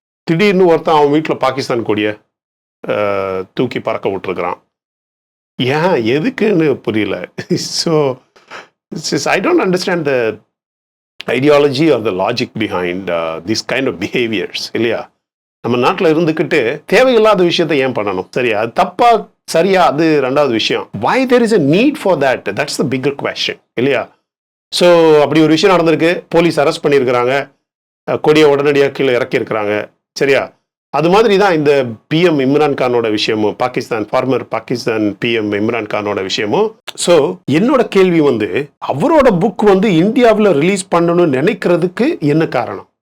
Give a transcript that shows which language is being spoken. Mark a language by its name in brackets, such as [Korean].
[Tamil] திடீர்னு ஒருத்தன் அவன் வீட்டில் பாகிஸ்தான் கொடியை தூக்கி பறக்க விட்டுருக்குறான். ஏன், எதுக்குன்னு புரியல. [English] So I don't understand the ideology or the logic behind this kind of behaviours இல்லையா? [Tamil] நம்ம நாட்டில் இருந்துக்கிட்டு தேவையில்லாத விஷயத்தை ஏன் பண்ணணும்? சரியா? அது தப்பா சரியா, அது ரெண்டாவது விஷயம். [English] why there is a need for that, that's the bigger question [Tamil] இல்லையா? ஸோ அப்படி ஒரு விஷயம் நடந்திருக்கு. போலீஸ் அரெஸ்ட் பண்ணியிருக்கிறாங்க, கொடியை உடனடியாக கீழே இறக்கியிருக்கிறாங்க சரியா? அது மாதிரி தான் இந்த பிஎம் இம்ரான் கானோட விஷயமும், ஃபார்மர் பாகிஸ்தான் பிஎம் இம்ரான் கானோட விஷயமும். ஸோ என்னோட கேள்வி வந்து, அவரோட புக் வந்து இந்தியாவில் ரிலீஸ் பண்ணணும்னு நினைக்கிறதுக்கு என்ன காரணம்?